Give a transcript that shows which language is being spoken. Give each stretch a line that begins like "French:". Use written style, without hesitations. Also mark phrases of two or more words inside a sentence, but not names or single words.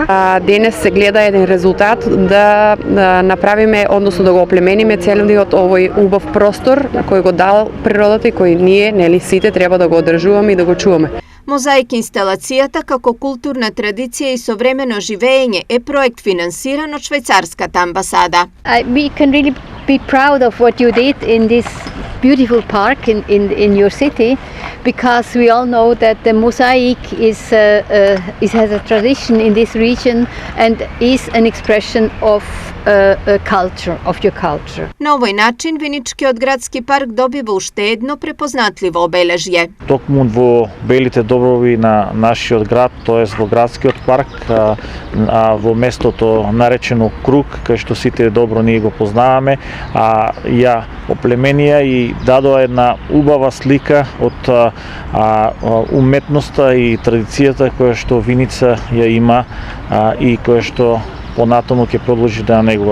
Macedonian: Денес се гледа еден резултат да направиме, односно да го оплемениме целиот овој убав простор кој го дал природата и кој ние, нели сите, треба да го одржуваме и да го чуваме. Мозаик инсталацијата како културна традиција и современо живење е проект финансиран од швајцарската амбасада.
English: We can really be proud of what you did in this beautiful park in your city, because we all know that the mosaic has a tradition in this region and is an expression of culture, of your culture.
Macedonian: На овој начин Виничкиот градски парк добива уште едно препознатливо обележје. Токму во белите доброви на нашиот град, тоест во градскиот парк, во местото наречено Круг, кај што сите добро ние го познаваме, ја оплеменија и дадоа една убава слика од уметноста и традицијата која што Виница ја има и која што понатаму ќе продолжи да ја негува.